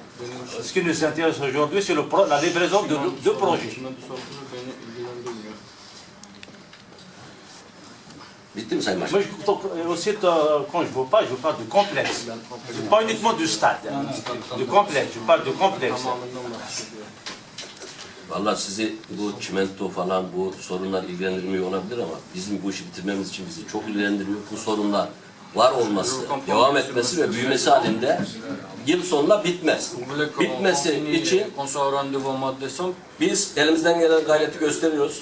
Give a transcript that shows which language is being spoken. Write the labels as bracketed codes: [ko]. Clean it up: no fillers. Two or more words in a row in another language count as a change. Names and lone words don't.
[fr] Ce qui nous intéresse aujourd'hui, c'est la livraison de deux projets. Moi, aussi, quand je parle de complexe. Pas uniquement du stade, de complexe. Je parle de complexe. [tr] Vallahi sizi bu çimento falan bu sorunlar ilgilendirmiyor olabilir ama bizim bu işi bitirmemiz için bizi çok ilgilendiriyor. Bu sorunlar var olması, devam etmesi ve büyümesi halinde yıl sonuna bitmez. Bitmesi için biz elimizden gelen gayreti gösteriyoruz.